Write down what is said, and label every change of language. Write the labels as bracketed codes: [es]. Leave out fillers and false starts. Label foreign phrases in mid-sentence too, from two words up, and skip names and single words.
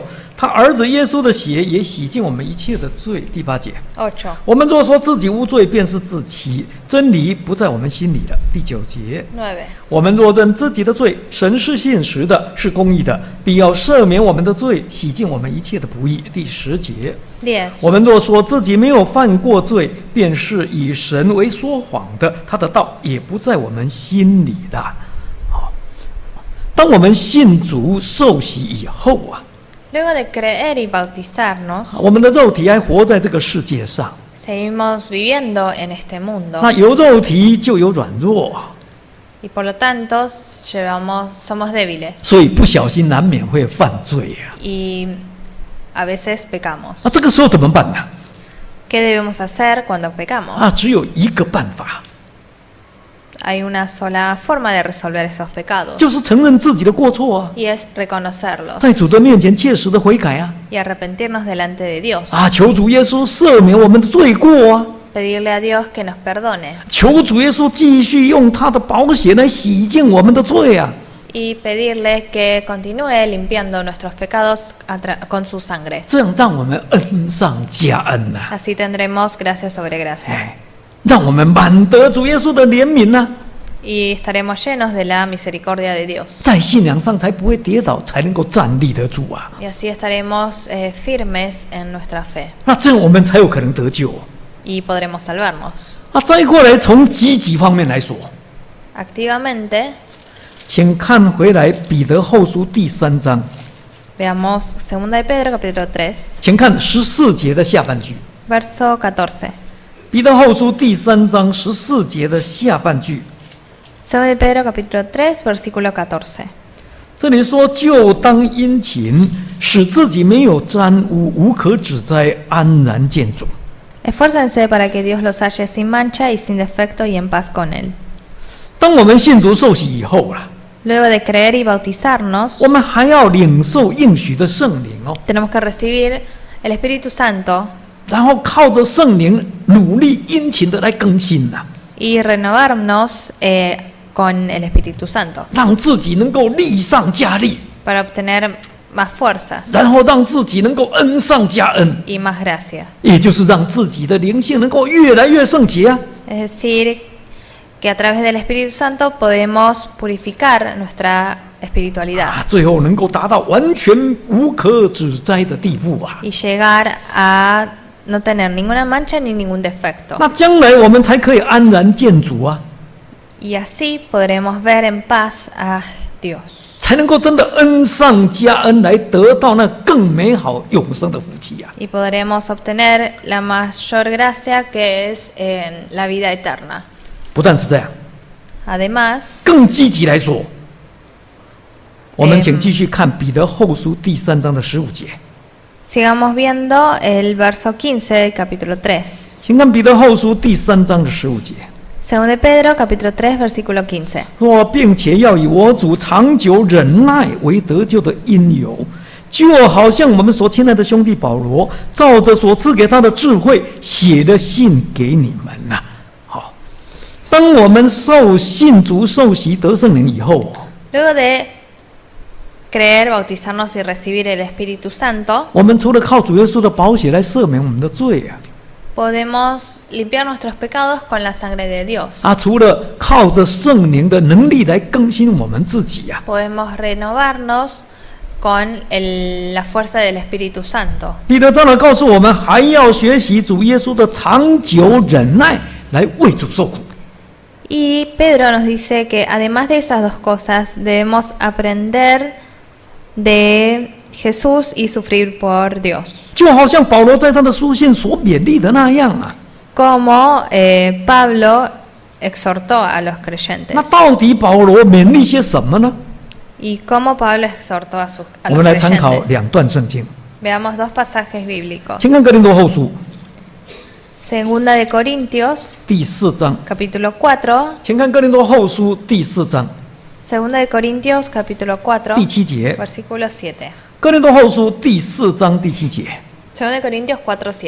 [zh] 他儿子耶稣的血也洗净我们一切的罪。第8节， 8. 我们若说自己无罪，便是自欺，真理不在我们心里了。第9节， 9. 我们若认自己的罪，神是信实的，是公义的，必要赦免我们的罪，洗净我们一切的不义。第10节， 10. 我们若说自己没有犯过罪，便是以神为说谎的，他的道也不在我们心里了。当我们信主受洗以后啊， [es] Luego de creer y bautizarnos, [zh] 我们的肉体还活在这个世界上， [es] seguimos viviendo en este mundo [zh] 那有肉体就有软弱， [es] y por lo tanto somos débiles [zh] 所以不小心难免会犯罪啊。 [es] y a veces pecamos. [zh] 那这个时候怎么办呢？ [es] ¿Qué debemos hacer cuando pecamos? [zh] 只有一个办法， [es] Hay una sola forma de resolver esos pecados [zh] 就是承认自己的过错啊， [es] y es reconocerlos [zh] 在主的面前切实的悔改啊， [es] y arrepentirnos delante de Dios. [zh] 求主耶稣赦免我们的罪过啊， [es] Pedirle a Dios que nos perdone [zh] 求主耶稣继续用他的宝血来洗净我们的罪啊。 [es] y pedirle que continúe limpiando nuestros pecados con su sangre. [zh] 这样让我们恩上加恩啊， [es] Así tendremos gracia sobre gracia [zh] 让我们满得主耶稣的怜悯啊， [es] y estaremos llenos de la misericordia de Dios. [zh] 在信仰上才不会跌倒，才能够站立得住啊。 [es] Y así estaremos firmes en nuestra fe [zh] 那这样我们才有可能得救 [es] y podremos salvarnos. [zh] 再过来从积极方面来说， [es] Activamente, [zh] 请看回来彼得后书第3章， [es] veamos 2 de Pedro capítulo 3, [zh] 请看14节的下半句。 [es] verso 14. [zh] 彼得后书第3章14节的下半句， [es] 2 de Pedro capítulo 3, versículo 14. [zh] 这里说：“就当殷勤，使自己没有沾污，无可指摘，安然见主。” [es] Esfuércense para que Dios los halle sin mancha y sin defecto y en paz con Él. [zh] 当我们信主受洗以后啊， [es] Luego de creer y bautizarnos, [zh] 我们还要领受应许的圣灵哦， [es] tenemos que recibir el Espíritu Santo [zh] 然后靠着圣灵努力殷勤的来更新呐、 [es] y renovarnos con el Espíritu Santo [zh] 让自己能够力上加力， [es] para obtener más fuerzas [zh] 然后让自己能够恩上加恩， [es] y más gracia. [zh] 也就是让自己的灵性能够越来越圣洁啊。 [es] Es decir, que a través del Espíritu Santo podemos purificar nuestra espiritualidad [zh] 最后能够达到完全无可指摘的地步啊！ [es] y llegar a no tener ninguna mancha ni ningún defecto. [zh] 那将来我们才可以安然见主啊， [es] Y así podremos ver en paz a Dios [zh] 才能够真的恩上加恩，来得到那更美好永生的福气啊！ [es] y podremos obtener la mayor gracia que es la vida eterna. [zh] 不但是这样， [es] Además, [zh] 更积极来说，我们请继续看彼得后书第3章的15节。 [es] sigamos viendo el verso 15 del capítulo 3. [zh] 请看彼得后书第3章的15节。 [es] Según de Pedro, capítulo 3, versículo 15. [zh] 说，并且要以我主长久忍耐为得救的因由，就好像我们所亲爱的兄弟保罗，照着所赐给他的智慧写的信给你们呐、好，当我们信主受洗得圣灵以后， [es] Luego de creer, bautizarnos y recibir el Espíritu Santo, [zh] 我们除了靠主耶稣的宝血来赦免我们的罪啊， [es] podemos limpiar nuestros pecados con la sangre de Dios. [zh] 除了靠着圣灵的能力来更新我们自己啊， [es] Podemos renovarnos con la fuerza del Espíritu Santo. [zh] 彼得当然告诉我们，还要学习主耶稣的长久忍耐，来为主受苦。 [es] Y Pedro nos dice que además de esas dos cosas debemos aprender de Jesús y sufrir por Dios. [zh] 就好像保罗在他的书信所勉励的那样啊。 [es] Como Pablo exhortó a los creyentes. [zh] 那到底保罗勉励些什么呢？ [es] Y cómo Pablo exhortó a [zh] 我 [es] los [zh] 们来参考 [es] creyentes. [zh] 2段圣经， [es] Veamos dos pasajes bíblicos. [zh] 请看哥林多后书 [es] Segunda de Corintios, [zh] 第4章， [es] capítulo 4. [zh] 请看哥林多后书第4章 [es] Segunda de Corintios, capítulo 4, [zh] 第7节。 [es] versículo 7. [zh] 哥林多后书第4章第7节， [es] Segunda de Corintios 4, 7.